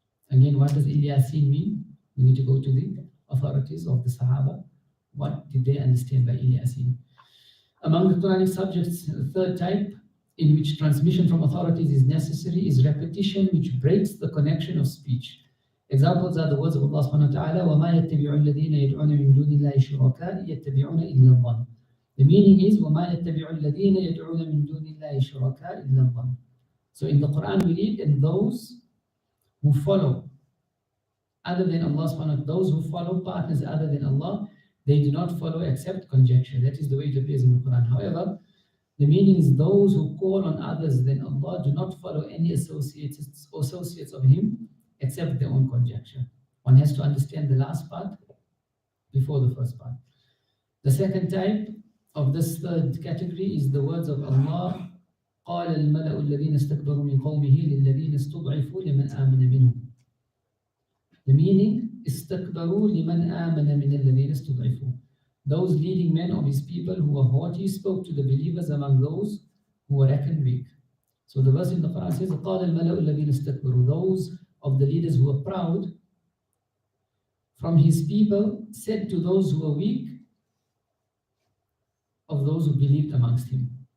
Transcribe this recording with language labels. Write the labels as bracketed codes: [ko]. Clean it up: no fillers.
[en] Again, what does Ilyasin mean? We need to go to the authorities of the Sahaba. What did they understand by Ilyasin? Among the Quranic subjects, the third type in which transmission from authorities is necessary is repetition, which breaks the connection of speech. Examples are the words of Allah subhanahu wa ta'ala, [ar] وَمَا يَتَّبِعُ الَّذِينَ يَدْعُونَ مِن دُونِ اللَّهِ شُرَكَاءَ يَتَّبِعُونَ إِلَّا الظَّنَّ. [en] The meaning is, [ar] وَمَا يَتَّبِعُ الَّذِينَ يَدْعُونَ مِن دُونِ اللَّهِ شُرَكَاءَ إِلَّا الظَّنَّ. [en] So in the Quran we read, and those who follow other than Allah subhanahu wa ta'ala, those who follow partners other than Allah, they do not follow except conjecture. That is the way it appears in the Quran. However, the meaning is those who call on others than Allah do not follow any associates of Him except their own conjecture. One has to understand the last part before the first part. The second type of this third category is the words of Allah. [ar] قال الملأ الذين استكبروا من قومه للذين استضعفوا لمن آمن منهم. [en] The meaning, [ar] استكبروا لمن آمن من الذين استضعفوا. [en] Those leading men of his people who were haughty spoke to the believers among those who were reckoned weak. So the verse in the Quran says, [ar] قال الملأ الذين استكبروا. [en] Those of the leaders who were proud from his people said to those who were weak of those who believed amongst him.